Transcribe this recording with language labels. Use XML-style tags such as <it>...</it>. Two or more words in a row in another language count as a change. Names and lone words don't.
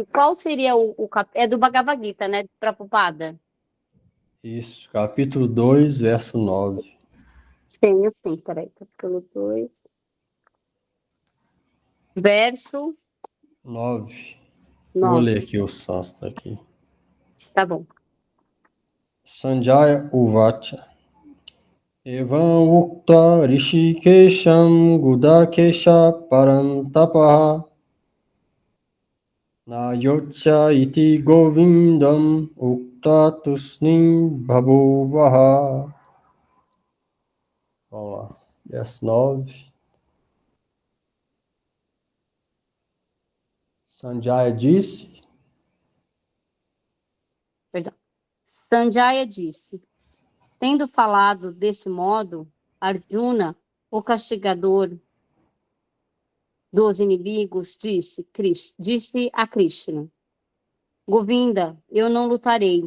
<pt>Qual seria o capítulo? É do Bhagavad Gita, né? De Prabhupada. Isso, capítulo 2, verso 9. Tenho sim, peraí. Capítulo 2. Verso 9. 9. Vou ler aqui o sânscrito aqui. Tá bom.</pt> <sa>सञ्जय उवाच. एवम् उक्त्वा हृषीकेशं गुडाकेशः परन्तपः न योत्स्य इति गोविन्दम् उक्त्वा तूष्णीं बभूव ह.</sa> <pt>Vamos lá. Verso 9. Sanjaya disse. Perdão. Sanjaya disse: tendo falado desse modo, Arjuna, o castigador dos inimigos, disse a Krishna: Govinda, eu não lutarei.</pt>